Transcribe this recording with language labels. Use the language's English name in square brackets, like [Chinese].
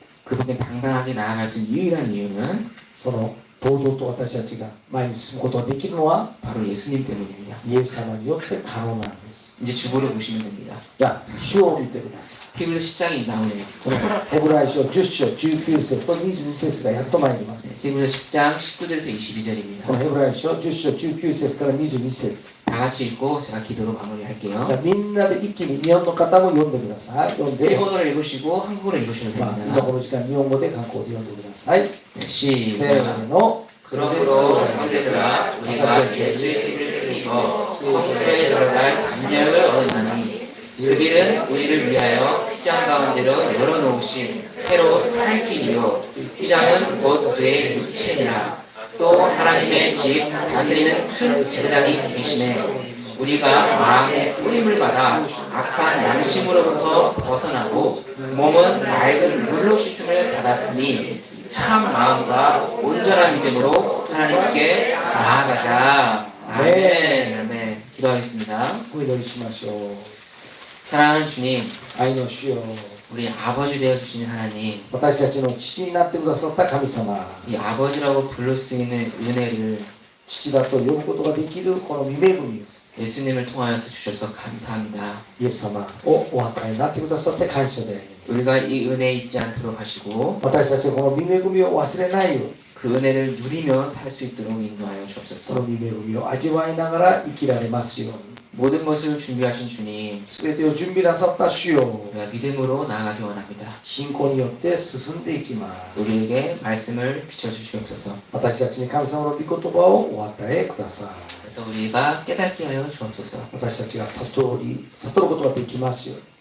[Korean] 그분께 당당하게 나아갈 수 있는 유일한 이유는 [Japanese] その堂々と私たちが前に進むことができるのは [Korean] 바로 예수님 때문입니다. [Japanese] イエス様によって可能なんです。 [Korean] 이제 주보를 보시면 됩니다. [Japanese] じゃあ主を見てください。 [Korean] 히브리서 10장이 나오네요. [Japanese] このヘブライ書10章19節と22節がやっと参ります。 [Korean] 히브리서 10장 19절에서 22절입니다. [Japanese] このヘブライ書10章19節から22節。 [Korean] 다 같이 읽고 제가 기도로 마무리할게요. [Japanese] じゃあみんなで一気に日本の方も読んでください。読んで、 [Korean] 일본어로 읽으시고 한국어로 읽으셔도 [Japanese] 今 [Korean] 됩니다. [Japanese] この時間日本語で韓国で読んでください。 [Korean] 네, [Japanese] せ [Korean] 시작. [Japanese] ーの。 [Korean] 그러므로 형제들아 우리가 예수의 이름을 믿어 성소에 들어갈 담력을 얻었나니 그들은 우리를 위하여 휘장 가운데로 열어놓으신 새로 살 길이요 휘장은 곧 그의 육체니라 또 하나님의 집 다스리는 큰 제사장이 계시네 우리가 마음의 뿌림을 받아 악한 양심으로부터 벗어나고 몸은 맑은 물로 씻음을 받았으니 참 마음과 온전한 믿음으로 하나님께 나아가자. 아멘. 아멘. 기도하겠습니다. [Japanese] お祈りしましょう。 [Korean] 사랑하는 주님, [Japanese] 愛の主よ、 [Korean] 우리 아버지 되어 주시는 하나님, [Japanese] 私たちの父になってくださった神様、 [Korean] 이 아버지라고 부를 수 있는 은혜를 [Japanese] 父だと呼ぶことができるこの御恵みを [Korean] 예수님을 통하여서 주셔서 감사합니다. [Japanese] イエス様をお与えになってくださって感謝であり、 [Korean] 우리가 이 은혜에 잊지 않도록 하시고 [Japanese] 私たちがこの御恵みを忘れないように、 [Korean] 그 은혜를 누리며 살 수 있도록 인도하여 [Japanese] その [Korean] 주옵소서. [Japanese] 御恵みを味わいながら生きられますように、 [Korean] 모든 것을 준비하신 주님, [Japanese] すべてを準備なさった主よ、 [Korean] 우리가 믿음으로 나아가기 원합니다. [Japanese] 信仰によって進んでいきます。 [Korean] 우리에게 말씀을 비춰주시옵소서. [Japanese] 私たちに神様の御言葉をお与えください。 [Korean] 그래서 우리가 깨닫게 하여 주옵소서. [Japanese] 私たちが悟ることができますように、